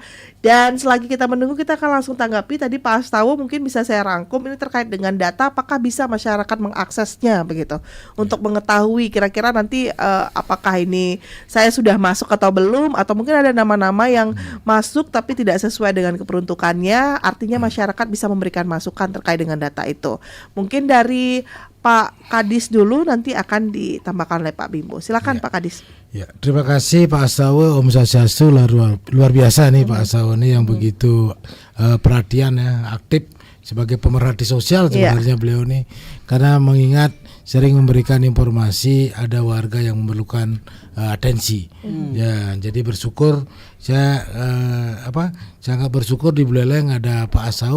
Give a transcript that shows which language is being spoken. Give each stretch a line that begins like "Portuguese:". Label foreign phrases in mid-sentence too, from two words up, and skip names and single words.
Indonesian: Dan selagi kita menunggu, kita akan langsung tanggapi. Tadi Pak Astawa mungkin bisa saya rangkum ini terkait dengan data, apakah bisa masyarakat mengaksesnya begitu untuk mengetahui kira-kira nanti apakah ini saya sudah masuk atau belum, atau mungkin ada nama-nama yang masuk tapi tidak sesuai dengan keperuntukannya, artinya masyarakat bisa memberikan masukan terkait dengan data itu. Mungkin dari Pak Kadis dulu, nanti akan ditambahkan oleh Pak Bimbo. Silakan Pak Kadis. Ya, terima kasih Pak Astawa,
Balinese: Om Swastiastu,
Indonesian: luar biasa nih Pak Astawa nih yang begitu perhatian ya, aktif sebagai pemerhati sosial sebenarnya beliau nih, karena mengingat sering memberikan informasi ada warga yang memerlukan atensi. Ya, jadi bersyukur saya sangat bersyukur di Buleleng ada Pak Astawa.